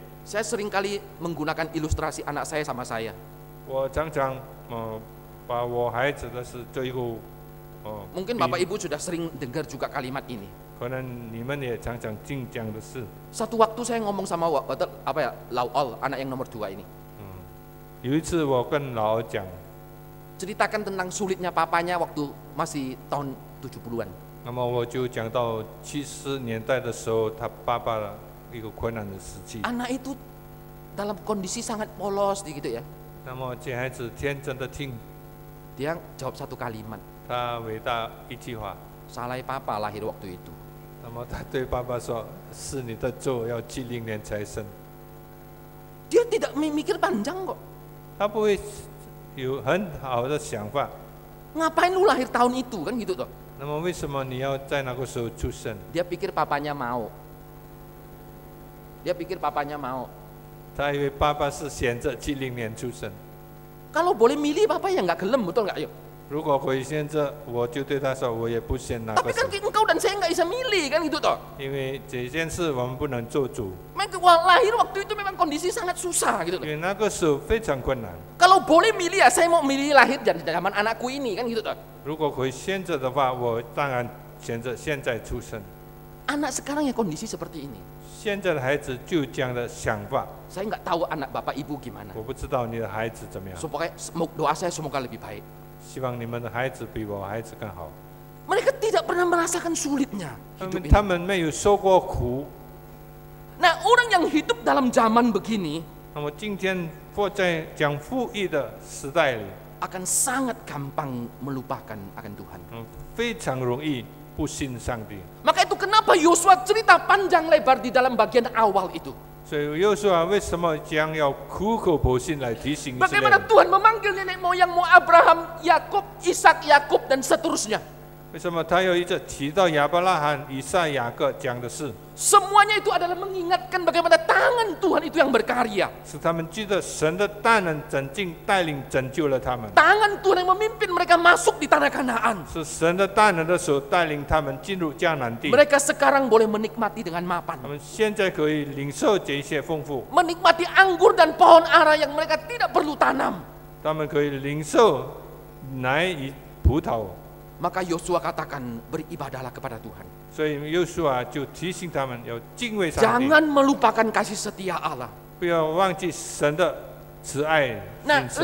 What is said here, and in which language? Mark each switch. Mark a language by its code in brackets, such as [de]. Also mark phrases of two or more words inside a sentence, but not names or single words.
[id] Saya seringkali menggunakan ilustrasi anak saya sama saya. [zh] 我常常把我孩子的事做一个 [id] Mungkin Bapak Ibu sudah sering dengar juga kalimat ini. [zh] 可能你们也常常听这样的事。 [id] Satu waktu saya ngomong sama Lauol, anak yang nomor 2 ini. [zh] 有一次我跟老二讲， [id] Ceritakan tentang sulitnya papanya waktu masih tahun 70-an. [zh] 那么我就讲到70年代的时候，他爸爸的一个困难的时期。 [id] Anak itu dalam kondisi sangat polos gitu ya. [zh] 那么这孩子天真的听， [id] Dia jawab satu kalimat, [zh] 他回答一句话， [id] salah papa lahir waktu itu. [zh] 那么他对爸爸说：“是你的错，要70年才生。” [id] Dia tidak mikir panjang kok. [zh] 他不会有很好的想法。 [id] Ngapain lu lahir tahun itu kan gitu toh. [zh] 那么为什么你要在那个时候出生？ [id] Dia pikir papanya mau. Dia pikir papanya mau. [zh] 他以为爸爸是选择70年出生。 [id] Kalau boleh milih papa ya nggak gelem betul nggak? Ayo. [zh] 如果可以选择，我就对他说，我也不选那 [id] Tapi [zh] 个时 [id] kan [zh] 候， [id] engkau dan saya nggak bisa milih kan gitu toh. [zh] 因为这件事我们不能做主， [id] Mereka lahir waktu itu memang kondisi sangat susah gitu [zh] 因 [id] toh. [zh] 为那个时候非常困难。 [id] Kalau boleh milih ya saya mau milih lahir dari zaman anakku ini kan gitu toh. [zh] 如果可以选择的话，我当然选择现在出生。 [id] Anak sekarang ya kondisi seperti ini. [zh] 现在的孩子就有这样的想法， [id] Saya nggak tahu anak bapak ibu gimana. [zh] 我不知道你的孩子怎么样。 [id] Supaya doa saya semoga lebih baik. [zh] 希望你们的孩子比我孩子更好。 [id] Mereka tidak pernah merasakan sulitnya hidup ini. [zh] 他们没有受过苦。 [id] Nah orang yang hidup dalam zaman begini [zh] 那么今天活在讲富裕的时代里， [id] akan sangat gampang melupakan akan Tuhan. [zh] 非常容易不信上帝。 [id] Maka itu kenapa Yosua cerita panjang lebar di dalam bagian awal itu. [zh] 所以又说为什么将要苦口婆心来提醒以色列 [id] Bagaimana [zh] 人？ [id] Tuhan memanggil nenek moyangmu Abraham, Yakub, Ishak, Yakub dan seterusnya. [zh] 为什么他又一直提到亚伯拉罕、以撒、雅各讲的是？ [id] Semuanya itu adalah mengingatkan bagaimana tangan Tuhan itu yang berkarya. [zh] 是他们记得神的大能拯救、带领拯救了他们。 [id] Tangan Tuhan yang memimpin mereka masuk di tanah Kanaan. [zh] 是神的大能的手带领他们进入迦南地。 [id] Mereka sekarang boleh menikmati dengan [zh] 他 [id] mapan. [zh] 们现在可以领受这些丰富， [id] Menikmati anggur dan pohon ara yang mereka tidak perlu tanam. [zh] 他们可以领受奶与葡萄。 [id] Maka Yosua katakan beribadahlah kepada Tuhan. [zh] 所以约书亚就提醒他们要敬畏上帝， [id] Jangan melupakan kasih setia Allah. [zh] 不要忘记神的慈爱。 [id] Nah, [zh] 信实